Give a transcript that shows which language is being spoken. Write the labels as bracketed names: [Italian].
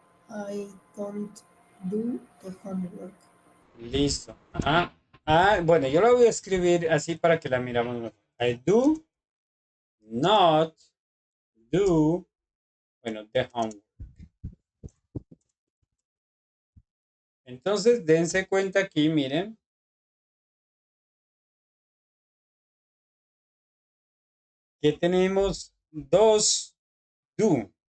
[English] I don't do the homework. [Spanish] Listo. Ajá. Ah, bueno, yo la voy a escribir así para que la miramos mejor. [English] I do not do, bueno, the homework. [Spanish] Entonces, dense cuenta aquí, miren, que tenemos dos do.